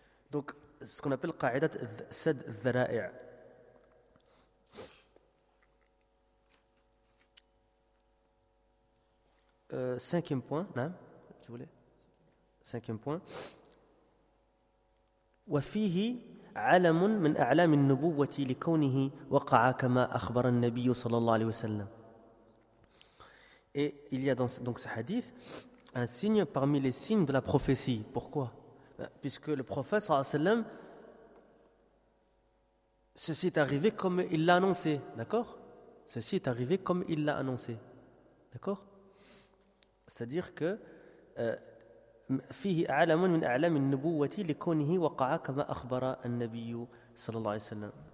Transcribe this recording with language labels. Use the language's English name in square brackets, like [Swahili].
[French] Donc, ce qu'on appelle qa'idat sad dhara'i'. Cinquième point, non, tu voulais? Cinquième point. [Arabic] وفيه علم من أعلام النبوة لكونه وقع كما أخبر النبي صلى الله عليه وسلم. [French] Et il y a donc ce hadith un signe parmi les signes de la prophétie. Pourquoi? Puisque le prophète صلى الله عليه وسلم, ceci est arrivé comme il l'a annoncé, d'accord? Ceci est arrivé comme il l'a annoncé, d'accord? C'est-à-dire que [Arabic] فيه علم من أعلام النبوة لكونه وقع كما أخبر النبي صلى الله عليه وسلم.